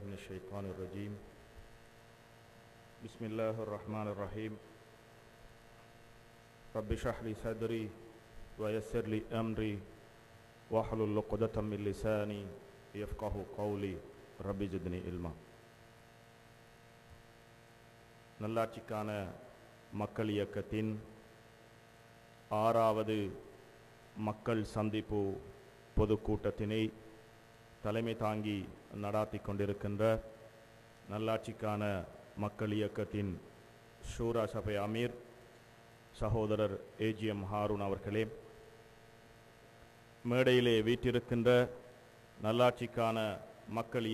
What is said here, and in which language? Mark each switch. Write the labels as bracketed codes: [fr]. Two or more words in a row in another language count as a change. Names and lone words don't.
[ar] الشيطان الرجيم بسم الله الرحمن الرحيم رب اشرح لي صدري ويسر لي أمري واحلل عقدة من لساني يفقهوا قولي رب زدني علما. [ta] நல்லாட்சிக்கான மக்கள் இயக்கத்தின் 6வது மக்கள் சந்திப்பு பொதுக்கூட்டத்தினை தலைமை தாங்கி நடாத்தி கொண்டிருக்கின்ற நல்லாட்சிக்கான மக்கள் இயக்கத்தின் ஷூரா சபை அமீர் சகோதரர் ஏஜிஎம் ஹாரூன் அவர்களே, மேடையிலே வீற்றிருக்கின்ற நல்லாட்சிக்கான மக்கள்